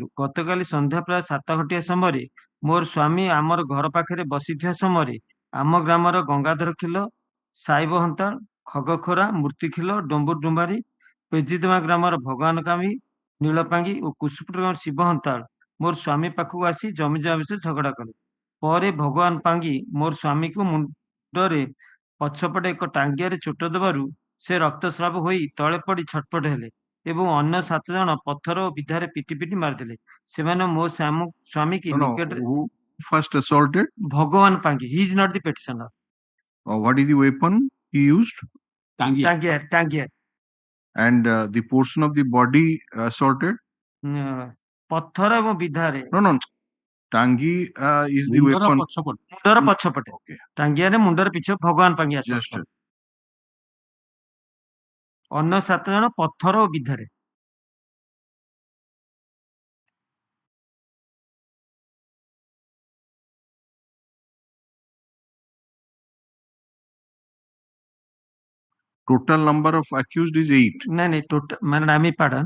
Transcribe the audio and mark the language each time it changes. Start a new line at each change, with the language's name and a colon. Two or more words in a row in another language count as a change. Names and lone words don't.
Odia: ଗତକାଲି ସନ୍ଧ୍ୟା ପ୍ରାୟ 7 ଘଣ୍ଟିଆ ସମୟରେ ମୋର ସ୍ୱାମୀ ଆମର ଘର ପାଖରେ ବସିଥିବା ସମୟରେ ଆମ ଗ୍ରାମର ଗଙ୍ଗାଧର ଖିଲ, ସାଇବ ହନ୍ତାଳ, ଖଗଖୋରା, ମୂର୍ତ୍ତି ଖିଲ, ଡମ୍ବୁର ଡୁମ୍ବାରୀ, ପେଜିଦମା ଗ୍ରାମର ଭଗବାନ କାମୀ, ନୀଳପାଙ୍ଗି ଓ କୁସୁପୁଟ ଗ୍ରାମର ଶିବ ହନ୍ତାଳ ମୋର ସ୍ୱାମୀ ପାଖକୁ ଆସି ଜମି ଜମା ବିଷୟରେ ଝଗଡ଼ା କଲେ। ପରେ ଭଗବାନ ପାଙ୍ଗି ମୋର ସ୍ୱାମୀକୁ ମୁଣ୍ଡରେ ପଛପଟେ ଏକ ଟାଙ୍ଗିଆରେ ଚୋଟ ଦେବାରୁ ସେ ରକ୍ତସ୍ରାବ ହୋଇ ତଳେ ପଡ଼ି ଛଟପଟ ହେଲେ ଏବଂ ଅନ୍ୟ 7 ଜଣ ପଥର ଓ ବିଧାରେ ପିଟି ପିଟି ମାରିଦେଲେ। ସେମାନେ ମୋ ସ୍ୱାମୀକି ନିକଟରେ
English: Who first assaulted?
Odia: ଭଗବାନ ପାଙ୍ଗି.
English: He is not the petitioner. What is the weapon he used? Tangier. And the portion of the body assaulted?
Odia: ପଥର ଏବଂ ବିଧାରେ.
English: No. Tangi is the weapon.
Odia: ମୁଣ୍ଡର ପଛପଟେ. ଟାଙ୍ଗିଆରେ ମୁଣ୍ଡର ପିଛ ଭଗବାନ ପାଙ୍ଗି ଆସନ୍ତି। ଅନ୍ୟ 7 ଜଣ ପଥର ଓ ବିଧାରେ।
English: Total number of accused is 8. No, total, I pardon.